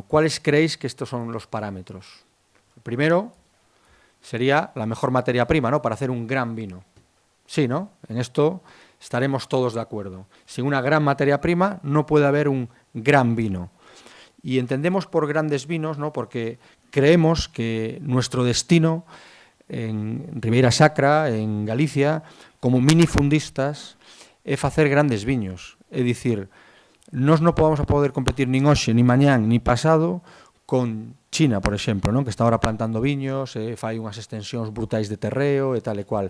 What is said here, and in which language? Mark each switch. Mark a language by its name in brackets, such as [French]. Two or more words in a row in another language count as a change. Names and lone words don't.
[Spanish] ¿Cuáles creéis que estos son los parámetros? El primero sería la mejor materia prima, ¿no? Para hacer un gran vino. Sí, ¿no? En esto estaremos todos de acuerdo. Sin una gran materia prima no puede haber un gran vino. Y entendemos por grandes vinos, ¿no? Porque creemos que nuestro destino en Ribeira Sacra, en Galicia, como minifundistas, [Galician] é facer grandes viños. É dicir, nós non podemos poder competir nin hoxe, nin mañán, nin pasado con China, por exemplo, non? Que [Spanish] está ahora plantando [Galician] viños, fai unhas extensións brutais de terreo e tal e cual.